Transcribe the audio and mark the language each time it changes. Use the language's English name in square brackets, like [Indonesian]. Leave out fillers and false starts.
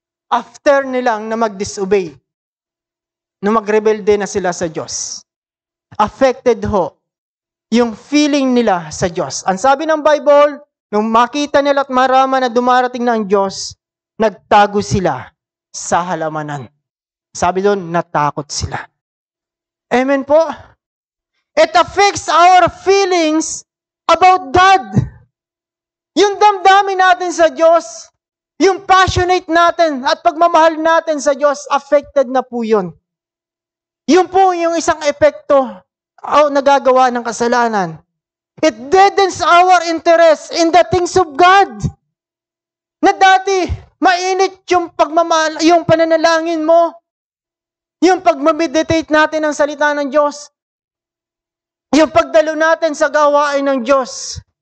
[Filipino] After nilang na mag-disobey, na magrebelde na sila sa Diyos. Affected ho yung feeling nila sa Diyos. Ang sabi ng Bible, nung makita nila at maraman na dumarating na ang Diyos, nagtago sila sa halamanan. Sabi doon, natakot sila. Amen po? [English] It affects our feelings about God. [Filipino] Yung damdamin natin sa Diyos, yung passionate natin at pagmamahal natin sa Diyos, affected na po yun. Yun po yung isang epekto nagagawa ng kasalanan. [English] It deadens our interest in the things of God. [Filipino] Na dati, mainit yung pagmamahal, yung pananalangin mo, yung pagmameditate natin ng salita ng Diyos, yung pagdalo natin sa gawain ng Diyos.